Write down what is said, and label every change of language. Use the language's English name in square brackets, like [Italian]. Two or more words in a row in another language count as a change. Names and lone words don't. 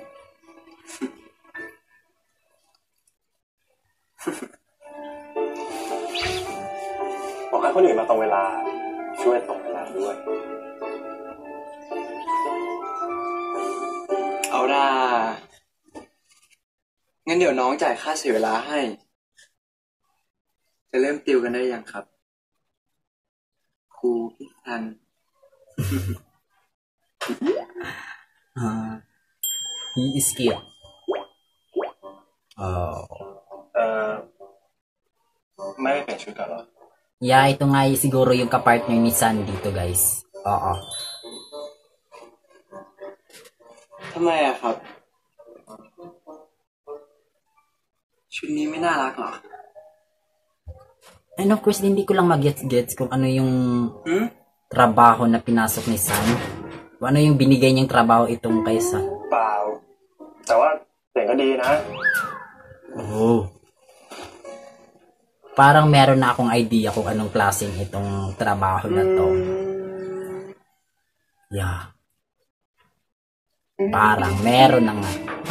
[Thai] บอกให้คนอื่นมาตรงเวลาช่วยตรงเวลาด้วย เอาล่ะงั้นเดี๋ยวน้องจ่ายค่าเสียเวลาให้จะเริ่มติวกันได้ยังครับครูพิสัน [English] He is scared. [Thai] ไม่ไปเปลี่ยนชุดกันเหรอ [English] Yeah, [Filipino] ito nga siguro yung kapartner ni San dito, guys. Oo. [Thai] ทำไมอะครับชุดนี้ไม่น่ารักหรอ [English] And of course, [Filipino] hindi ko lang mag-gets kung ano yung trabaho na pinasok ni San. Kung ano yung binigay niyang trabaho itong kay San. [Thai] เปล่า แต่ว่าเสียงก็ดีนะ Oh. [Filipino] Parang meron na akong idea kung anong klaseng itong trabaho na to. Yeah. Parang meron na nga.